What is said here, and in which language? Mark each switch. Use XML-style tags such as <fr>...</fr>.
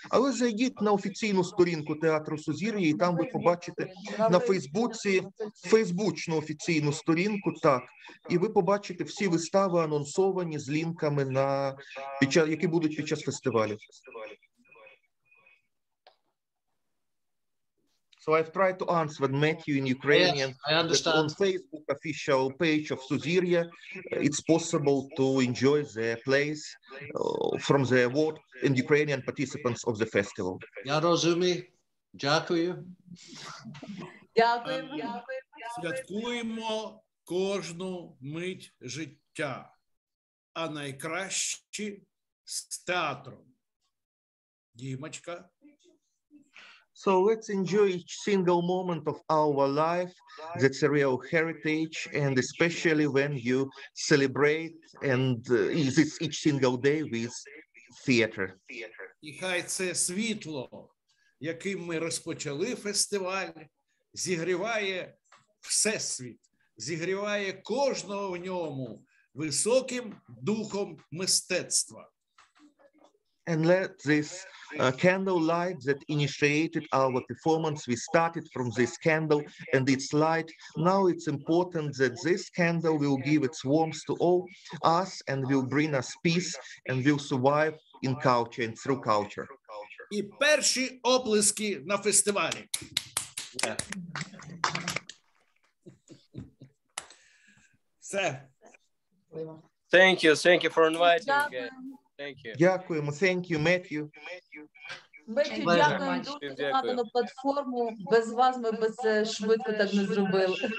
<uk>Але зайдіть на офіційну сторінку театру Сузір'я, і там ви побачите на Фейсбуці фейсбучну офіційну сторінку, так, і ви побачите всі вистави анонсовані з лінками, які будуть під час фестивалю.</uk> <en>So I've tried to answer Matthew in Ukrainian. Yes, I understand. On Facebook official page of Suziria, it's possible to enjoy the plays from the award and Ukrainian participants of the festival.</en> <uk>Я розумію. Дякую. Дякую. Святкуємо кожну мить життя, а найкраще з театром. Дімочка.</uk> <en>So let's enjoy each single moment of our life. That's a real heritage, and especially when you celebrate and each single day with theater.</en> <uk>І хай це світло, яким ми розпочали фестиваль, зігріває всесвіт, зігріває кожного в ньому високим духом мистецтва.</uk> <en>And let this candle light that initiated our performance, we started from this candle and its light. Now it's important that this candle will give its warmth to all us and will bring us peace and will survive in culture and through culture.</en> <uk>І перші оплески на фестивалі. Все.</uk> <en>Thank you for inviting me. Thank you.</en> <uk>Дякуємо.</uk> <en>Thank you, Matthew.</en> <uk>Бетю, дякую дуже за надану платформу. Без вас ми б це швидко так не зробили.</uk>